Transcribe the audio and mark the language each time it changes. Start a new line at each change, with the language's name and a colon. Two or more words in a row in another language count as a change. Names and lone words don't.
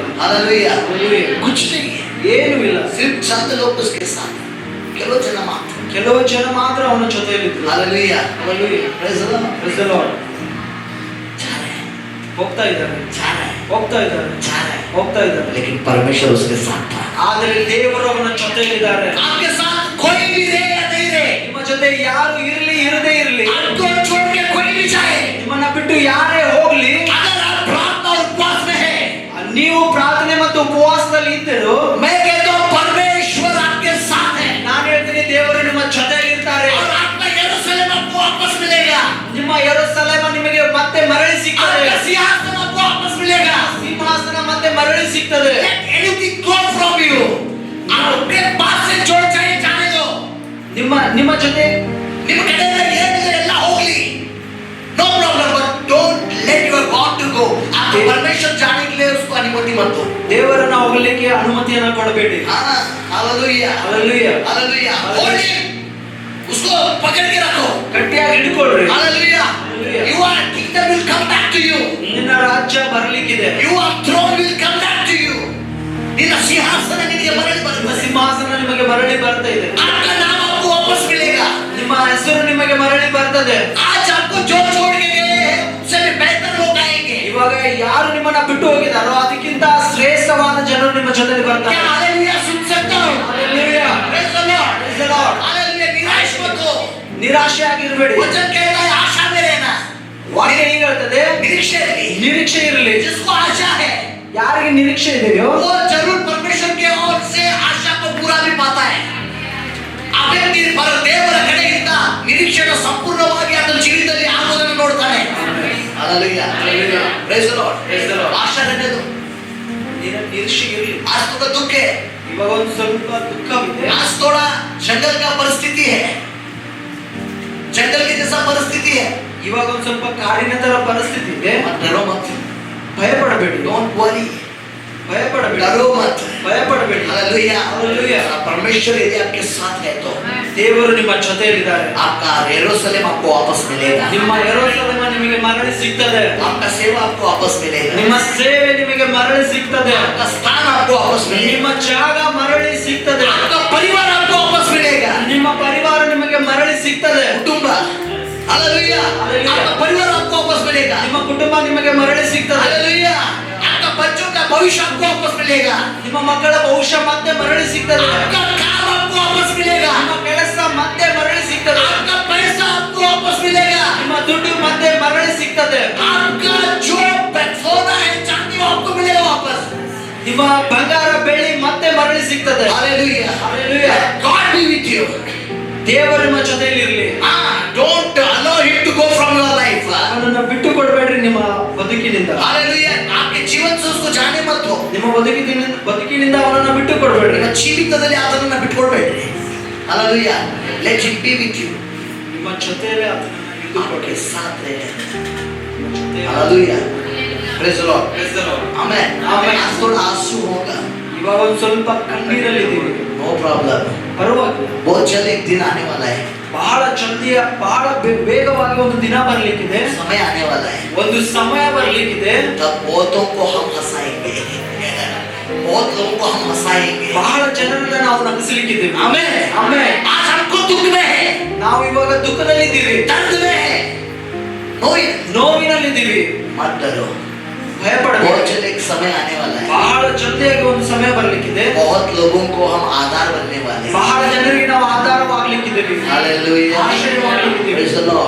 Hindi: हालेलुया,
English: Hallelujah.
Hindi: कुछ नहीं है,
Kannada: ಏನೂ ಇಲ್ಲ.
Hindi: सिर्फ चंद लोग उसके साथ, केवल जन मात्र,
Kannada: ಕೆಲವು ಜನ ಮಾತ್ರ ಅವನ ಜೊತೆಯಲ್ಲಿದ್ರು.
Hindi: हालेलुया,
English: Hallelujah. praise the Lord, Praise the Lord.
Hindi: जा रहे हैं,
Kannada: ಹೋಗ್ತಾ ಇದ್ದಾರೆ,
Hindi: जा रहे हैं,
Kannada: ಹೋಗ್ತಾ ಇದ್ದಾರೆ,
Hindi: जा रहे हैं,
Kannada: ಹೋಗ್ತಾ ಇದ್ದಾರೆ.
Hindi: लेकिन परमेश्वर उसके साथ था।
Kannada: ಆದರೆ ದೇವರು ಅವನ ಜೊತೆಯಲ್ಲಿದ್ದಾರೆ.
Hindi: आपके साथ कोई भी रहे या नहीं रहे,
Kannada: ನಿಮ್ಮ ಜೊತೆ ಯಾರು ಇರಲಿ ಇರದೇ ಇರಲಿ,
Hindi: आपको छोड़ के कोई भी जाए,
Kannada: ನಿಮ್ಮನ್ನ ಬಿಟ್ಟು ಯಾರೇ ಹೋಗ್ಲಿ,
Hindi: अगर आप प्रार्थना और उपवास में है,
Kannada: ನೀವು ಪ್ರಾರ್ಥನೆ ಮತ್ತು ಉಪವಾಸದಲ್ಲಿ ಇದ್ದರು,
Hindi: मैं कहता हूँ परमेश्वर आपके साथ है,
Kannada: ನಾನು ಹೇಳ್ತೀನಿ ದೇವರು ನಿಮ್ಮ ಜೊತೆಯಲ್ಲಿರ್ತಾರೆ.
Hindi: और आपका यरूशलेम आपको वापस मिलेगा,
Kannada: ನಿಮ್ಮ ಯೆರೂಸಲೇಮ ನಿಮಗೆ ಮತ್ತೆ ಮರಳಿ ಸಿಗ್ತದೆ.
Hindi: आपका सिंहासन आपको वापस मिलेगा।
Kannada: ಸಿಂಹಾಸನ ಮತ್ತೆ ಮರಳಿ ಸಿಗ್ತದೆ.
English: Let anything go from you,
Hindi: आपके पास से जो चाहिए जाने दो,
Kannada: ನಿಮ್ಮ ಜೊತೆ ನಿಮ್ಮ ಕಡೆಯಿಂದ ಏನಿದೆ ಎಲ್ಲ ಹೋಗ್ಲಿ,
English: no problem, but don't let your God to go,
Hindi: आपको परमेश्वर जाने के लिए उसको अनुमति मत दो।
Kannada: ದೇವರನ್ನ ಹೋಗಲಿಕ್ಕೆ ಅನುಮತಿಯನ್ನ ಕೊಡಬೇಡಿ.
Hindi: हाँ, हालेलुया,
English: Hallelujah.
Hindi: हालेलुया,
English: hold him,
Hindi: उसको पकड़ के रखो,
Kannada: ಗಟ್ಟಿಯಾಗಿ ಹಿಡ್ಕೊಳ್ರಿ.
Hindi: हालेलुया,
English: Hallelujah. your kingdom will come back to you,
Kannada: ನಿನ್ನ ರಾಜ್ಯ ಬರಲಿಕ್ಕಿದೆ.
English: your throne will come back to you,
Kannada: ನಿನ್ನ ಸಿಂಹಾಸನ ನಿನಗೆ ಮರಳಿ ನಿಮ್ಮ ಬರುತ್ತದೆ, ಸಿಂಹಾಸನ ನಿಮಗೆ ಮರಳಿ ಬರ್ತಾ ಇದೆ.
Hindi: आपका नाम आपको वापस मिलेगा,
Kannada: ನಿಮ್ಮ ಹೆಸರು ನಿಮಗೆ ಮರಳಿ ಬರ್ತದೆ.
Hindi: आज आपको जो छोड़ के गए हैं उससे भी बेहतर लोग आएंगे।
Kannada: ಇವಾಗ ಯಾರು ನಿಮ್ಮನ್ನ ಬಿಟ್ಟು ಹೋಗಿದಾರೋ ಅದಕ್ಕಿಂತ ಶ್ರೇಷ್ಠವಾದ ಜನರು ನಿಮ್ಮ ಜೊತೆಲಿ
Hindi: क्या
Kannada: ಬರ್ತಾರೆ.
Hindi: हालेलुया सुन सकता हूँ?
English: Hallelujah. Praise the Lord, Praise the Lord.
Hindi: हालेलुया, निराश मत हो,
Kannada: ನಿರಾಶೆ ಆಗಿರಬೇಡಿ.
Hindi: वचन कहता है आशा में रहना,
Kannada: ವಾಕ್ಯ ಹೀಗೆ ಹೇಳ್ತದೆ,
Hindi: निरीक्षे रही,
Kannada: ನಿರೀಕ್ಷೆ ಇರಲಿ.
Hindi: जिसको आशा है
Kannada: ಯಾರಿಗೆ ನಿರೀಕ್ಷೆ ಇದೆಯೋ
Hindi: वो जरूर परमेश्वर के ओर से आशा को पूरा भी पाता है।
Kannada: ಆ ವ್ಯಕ್ತಿ ದೇವರ ಕಡೆಯಿಂದ ನಿರೀಕ್ಷೆಯನ್ನು ಸಂಪೂರ್ಣವಾಗಿ ಆತನ ಜೀವಿತದಲ್ಲಿ ಆಗುವುದನ್ನು ನೋಡ್ತಾನೆ.
Hindi: हालेलुया,
English: praise the Lord, Praise the Lord.
Hindi: आशा रहने दो,
Kannada: ನಿರೀಕ್ಷೆ ಇರಲಿ.
Hindi: आज थोड़ा दुख है,
Kannada: ಇವಾಗ ಒಂದು ಸ್ವಲ್ಪ ದುಃಖವಿದೆ.
Hindi: आज थोड़ा जंगल का परिस्थिति है, जंगल की जैसा परिस्थिति है,
Kannada: ಇವಾಗ ಒಂದು ಸ್ವಲ್ಪ ಕಾಡಿನ ತರ ಪರಿಸ್ಥಿತಿ ಇದೆ.
Hindi: मत डरो मत,
Kannada: ಭಯಪಡಬೇಡಿ.
English: don't worry,
Kannada: ಭಯಪಡಬೇಡಿ.
Hindi: डरो मत,
Kannada: ಭಯಪಡಬೇಡಿ.
Hindi: हालेलुया,
English: Hallelujah.
Hindi: परमेश्वर यदि आपके साथ है तो
Kannada: ದೇವರು ನಿಮ್ಮ ಜೊತೆಯಲ್ಲಿದ್ದಾರೆ.
Hindi: आपका यरूशलेम आपको वापस मिलेगा,
Kannada: ನಿಮ್ಮ ಯೆರೂಸಲೇಮ ನಿಮಗೆ ಮರಳಿ ಸಿಗ್ತದೆ.
Hindi: आपका सेवा आपको वापस मिलेगा,
Kannada: ನಿಮ್ಮ ಸೇವೆ ನಿಮಗೆ ಮರಳಿ ಸಿಗ್ತದೆ.
Hindi: आपका स्थान आपको वापस मिलेगा,
Kannada: ನಿಮ್ಮ ಜಾಗ ಮರಳಿ ಸಿಗ್ತದೆ.
Hindi: आपका परिवार आपको वापस मिलेगा,
Kannada: ನಿಮ್ಮ ಪರಿವಾರ ನಿಮಗೆ ಮರಳಿ ಸಿಗ್ತದೆ.
Hindi: कुटुंब, हालेलुया, हालेलुया। आपका परिवार आपको वापस मिलेगा,
Kannada: ನಿಮ್ಮ ಕುಟುಂಬ ನಿಮಗೆ ಮರಳಿ ಸಿಗ್ತದೆ.
Hindi: हालेलुया, आपका बच्चों का भविष्य आपको वापस मिलेगा,
Kannada: ನಿಮ್ಮ ಮಕ್ಕಳ ಭವಿಷ್ಯ ಮತ್ತೆ ಮರಳಿ ಸಿಗ್ತದೆ.
Hindi: आपका काम आपको वापस मिलेगा,
Kannada: ನಿಮ್ಮ ಕೆಲಸ ಮತ್ತೆ ಮರಳಿ ಸಿಗ್ತದೆ.
Hindi: आपका पैसा आपको वापस मिलेगा,
Kannada: ನಿಮ್ಮ ದುಡ್ಡು ಮತ್ತೆ ಮರಳಿ ಸಿಗ್ತದೆ.
Hindi: आपका जो सोना है चांदी वो आपको मिलेगा वापस,
Kannada: ನಿಮ್ಮ ಬಂಗಾರ ಬೆಳ್ಳಿ ಮತ್ತೆ ಮರಳಿ ಸಿಗ್ತದೆ.
Hindi: हालेलुया,
English: Hallelujah. God be with you,
Kannada: ದೇವರು ನಿಮ್ಮ ಜೊತೆಯಲ್ಲಿ ಇರಲಿ.
English: don't allow him to go from your life,
Kannada: ಅವನನ್ನ ಬಿಟ್ಟು ಕೊಡಬೇಡ್ರಿ ನಿಮ್ಮ ಬದುಕಿನಿಂದ.
Hindi: हालेलुया, आपके जीवन से उसको जाने मत दो,
Kannada: ನಿಮ್ಮ ಬದುಕಿನಿಂದ ಅವನನ್ನ ಬಿಟ್ಟು ಕೊಡಬೇಡ್ರಿ. ನಿಮ್ಮ ಜೀವಿತದಲ್ಲಿ ಆತನನ್ನ ಬಿಟ್ಕೊಡ್ಬೇಡ್ರಿ,
Hindi: हालेलुया,
English: let him be with you,
Kannada: ನಿಮ್ಮ ಜೊತೆಯಲ್ಲಿ ಆತನನ್ನ
Hindi: आपके
Kannada: ಇಟ್ಟುಕೊಳ್ಳಿ.
Hindi: साथ रहे,
Kannada: ಜೊತೆಯಲ್ಲಿ.
Hindi: हालेलुया,
English: praise the Lord, Praise the Lord. amen, Amen.
Hindi: आज थोड़ा आंसू होगा,
Kannada: ಇವಾಗ ಒಂದು ಸ್ವಲ್ಪ ಕಣ್ಣೀರಲ್ಲಿದ್ದೀವಿ.
English: no problem,
Kannada: ಪರವಾಗಿಲ್ಲ.
Hindi: बहुत जल्द एक दिन आने वाला है,
Kannada: ಬಹಳ ಬಹಳ ವೇಗವಾಗಿ ಒಂದು ದಿನ ಬರ್ಲಿಕ್ಕಿದೆ.
Hindi: समय आने वाला है,
Kannada: ಒಂದು ಸಮಯ ಬರ್ಲಿಕ್ಕಿದೆ.
Hindi: तब बहुतों को हम हंसाएंगे, बहुत लोगों को हम हंसाएंगे,
Kannada: ಬಹಳ ಜನರನ್ನ ನಾವು ನಗಿಸ್ಲಿಕ್ಕಿದ್ದೇವೆ.
Hindi: आमेन,
Kannada: ಆಮೆನ್.
Hindi: आज हमको दुख में है,
Kannada: ನಾವು ಇವಾಗ ದುಃಖದಲ್ಲಿದ್ದೀವಿ,
Hindi: दर्द में है,
Kannada: ನೋವಿನಲ್ಲಿದ್ದೀವಿ.
Hindi: मत डरो,
Kannada: ಭಯಪಡಬೇಡಿ.
Hindi: बहुत जल्द एक समय आने वाला है,
Kannada: ಬಹಳ ಜಲ್ದಿಯಾಗಿ ಒಂದು ಸಮಯ ಬರ್ಲಿಕ್ಕಿದೆ.
Hindi: बहुत लोगों को हम आधार बनने वाले हैं,
Kannada: ಬಹಳ ಜನರಿಗೆ ನಾವು ಆಧಾರವಾಗ್ಲಿಕ್ಕಿದ್ದೇವೆ.
Hindi: हालेलुया,
Kannada: ಆಶ್ರಯವಾಗ್ಲಿಕ್ಕಿದ್ದೇವೆ.
English: praise the Lord,